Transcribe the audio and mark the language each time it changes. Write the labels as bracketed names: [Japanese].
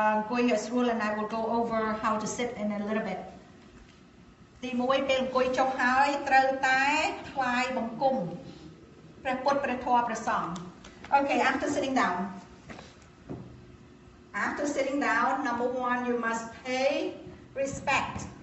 [English] Going as rule and I will go over how to sit in a little bit. [Khmer] ទី1ពេលអង្គុយចុះហើយត្រូវតែថ្វាយបង្គំព្រះពុទ្ធព្រះធម៌ព្រះសង្ឃ [English] Okay, after sitting down. After sitting down, number 1 you must pay respect.